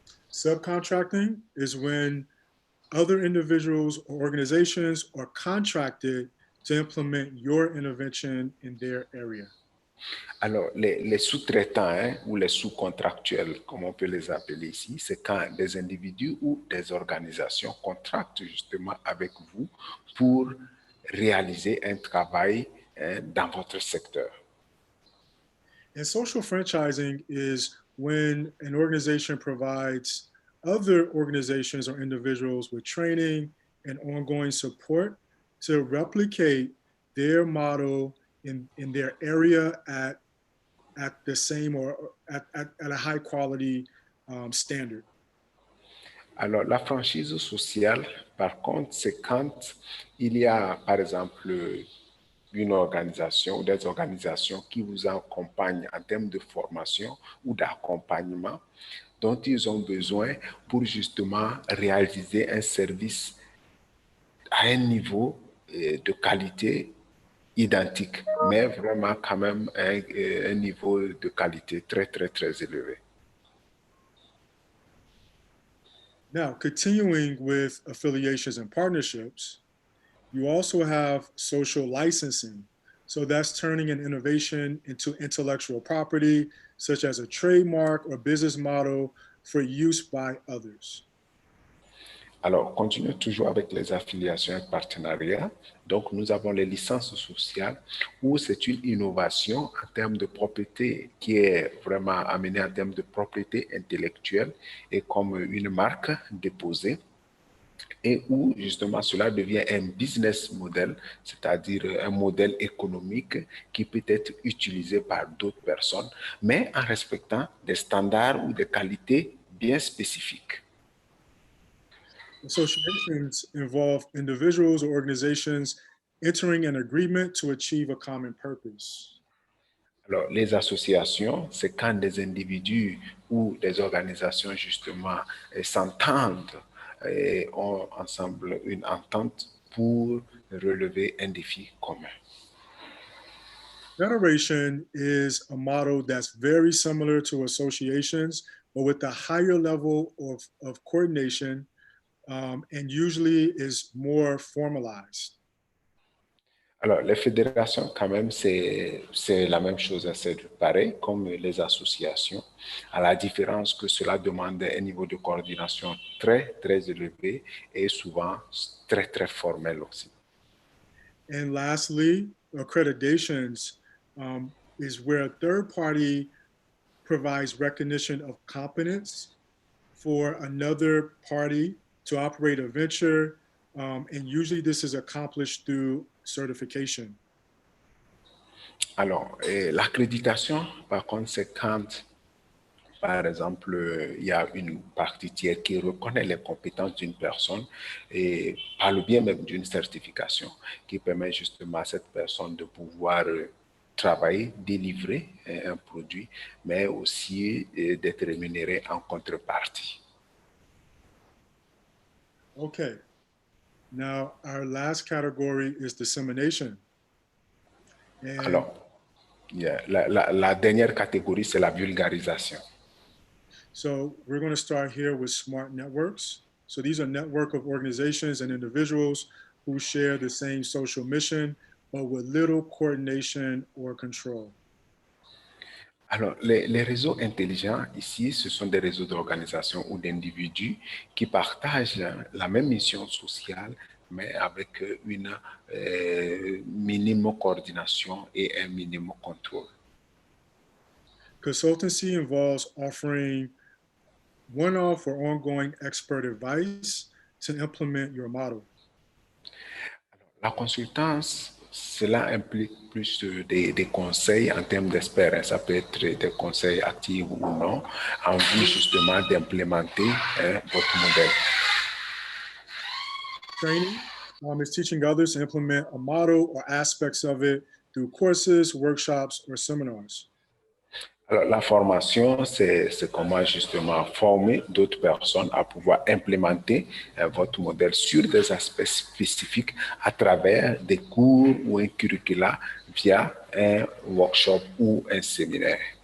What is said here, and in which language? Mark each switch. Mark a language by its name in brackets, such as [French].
[English] Subcontracting is when other individuals or organizations are contracted to implement your intervention in their area. [French] Alors, les sous-traitants ou les sous-contractuels, comme on peut les appeler ici, c'est quand des individus ou des organisations contractent justement avec vous pour réaliser un travail dans votre secteur. [English] And social franchising is when an organization provides other organizations or individuals with training and ongoing support to replicate their model in their area at the same or at a high quality standard. [French] Alors, la franchise sociale, par contre, c'est quand il y a, par exemple, une organisation ou des organisations qui vous accompagnent en termes de formation ou d'accompagnement dont ils ont besoin pour justement réaliser un service à un niveau de qualité identique, mais vraiment quand même un niveau de qualité très, très, très élevé. [English] Now, continuing with affiliations and partnerships, you also have social licensing. So that's turning an innovation into intellectual property, such as a trademark or business model for use by others. [French] Alors, continuons toujours avec les affiliations et partenariats. Donc, nous avons les licences sociales où c'est une innovation en termes de propriété qui est vraiment amenée en termes de propriété intellectuelle et comme une marque déposée et où justement cela devient un business model, c'est-à-dire un modèle économique qui peut être utilisé par d'autres personnes, mais en respectant des standards ou des qualités bien spécifiques. [English] Associations involve individuals or organizations entering an agreement to achieve a common purpose. [French] Alors, les associations, c'est quand des individus ou des organisations, justement, s'entendent et ont ensemble une entente pour relever un défi commun. [English] Federation is a model that's very similar to associations, but with a higher level of coordination and usually is more formalized. [French] Alors, les fédérations, quand même, c'est la même chose, c'est pareil comme les associations, à la différence que cela demande un niveau de coordination très, très élevé et souvent très, très formel aussi. [English] And lastly, accreditations is where a third party provides recognition of competence for another party to operate a venture. And usually this is accomplished through certification. [French] Alors, l'accréditation, par contre, c'est quand, par exemple, il y a une partie tiers qui reconnaît les compétences d'une personne et par le biais même d'une certification qui permet justement à cette personne de pouvoir travailler, délivrer un produit, mais aussi d'être rémunéré en contrepartie. [English] Okay. Now, our last category is dissemination. And [French] alors, la dernière catégorie, c'est la vulgarisation. [English] So we're going to start here with smart networks. So these are network of organizations and individuals who share the same social mission, but with little coordination or control. [French] Alors, les réseaux intelligents, ici, ce sont des réseaux d'organisations ou d'individus qui partagent la même mission sociale, mais avec une minime coordination et un minimum contrôle. [English] Consultancy involves offering one-off or ongoing expert advice to implement your model. [French] La consultance, cela implique plus des conseils en termes d'expérience. Ça peut être des conseils actifs ou non, en vue justement d'implémenter votre modèle. [English] Training is teaching others to implement a model or aspects of it through courses, workshops, or seminars. [French] Alors, la formation, c'est comment justement former d'autres personnes à pouvoir implémenter votre modèle sur des aspects spécifiques à travers des cours ou un curricula via un workshop ou un séminaire.